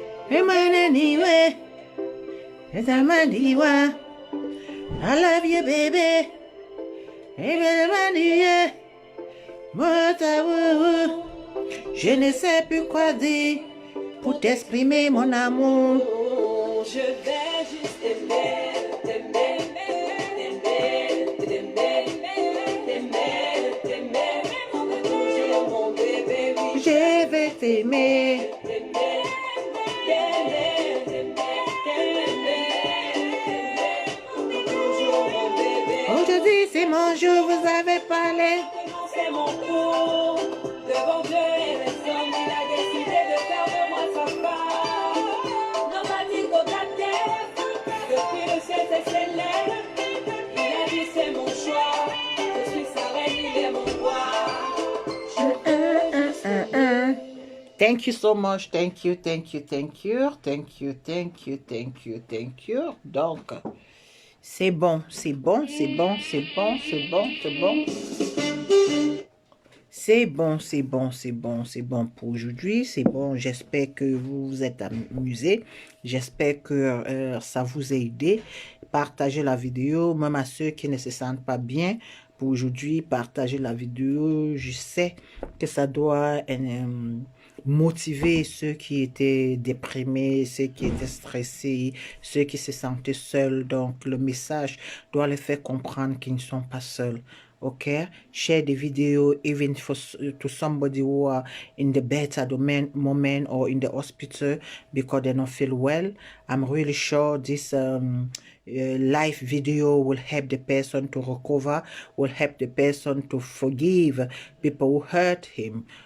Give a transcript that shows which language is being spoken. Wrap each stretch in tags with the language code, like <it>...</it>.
<en>Hey man, anyway, it's a man, I love you, baby. Hey man, yeah,</en> <fr>moi t'avoue, je ne sais plus quoi dire pour t'exprimer mon amour. Je vais juste t'aimer, t'aimer, t'aimer, t'aimer, t'aimer, t'aimer, toujours mon bébé, oui, Je vais t'aimer. t'aimer, t'aimer, t'aimer, t'aimer, toujours mon bébé. Aujourd'hui c'est mon jour, vous avez parlé. Maintenant c'est mon tour. Devant Dieu et les hommes, il a décidé de faire de moi sa femme.</fr> <en>Nobody go back there.</en> <fr>Depuis le ciel s'est scellé. Il a dit c'est mon choix. Je suis sa reine, il est mon roi.</fr> <en>Thank you so much, thank you, thank you, thank you, thank you, thank you, thank you, thank you.</en> <fr>Donc, c'est bon, c'est bon, c'est bon, c'est bon, c'est bon, c'est bon. C'est bon, c'est bon, c'est bon, c'est bon pour aujourd'hui. C'est bon, j'espère que vous vous êtes amusés. J'espère que ça vous a aidé. Partagez la vidéo, même à ceux qui ne se sentent pas bien. Pour aujourd'hui, partagez la vidéo. Je sais que ça doit motiver ceux qui étaient déprimés, ceux qui étaient stressés, ceux qui se sentaient seuls. Donc, le message doit les faire comprendre qu'ils ne sont pas seuls.</fr> <en>Okay, share the video even to somebody who are in the better moment or in the hospital because they don't feel well. I'm really sure this live video will help the person to recover, will help the person to forgive people who hurt him.</en>